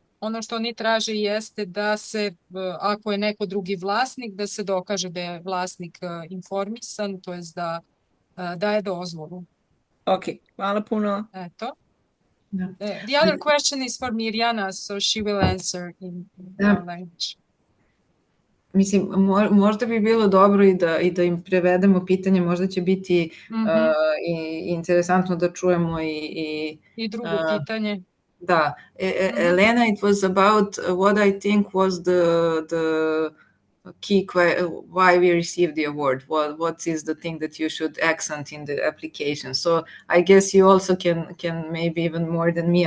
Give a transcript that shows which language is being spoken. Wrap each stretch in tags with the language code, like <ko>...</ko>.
<sr>Ono što oni traže jeste da se, ako je neko drugi vlasnik, da se dokaže da je vlasnik informisan, to jest da daje dozvolu. Ok, hvala puno. Eto.</sr> <en>The other question is for Mirjana, so she will answer in our language.</en> <sr>Mislim, možda bi bilo dobro i da im prevedemo pitanje, možda će biti interesantno da čujemo i drugo pitanje.</sr> <en>Da, Elena, it was about what I think was the key why we received the award. What is the thing that you should accent in the application? So I guess you also can maybe even more than me.</en>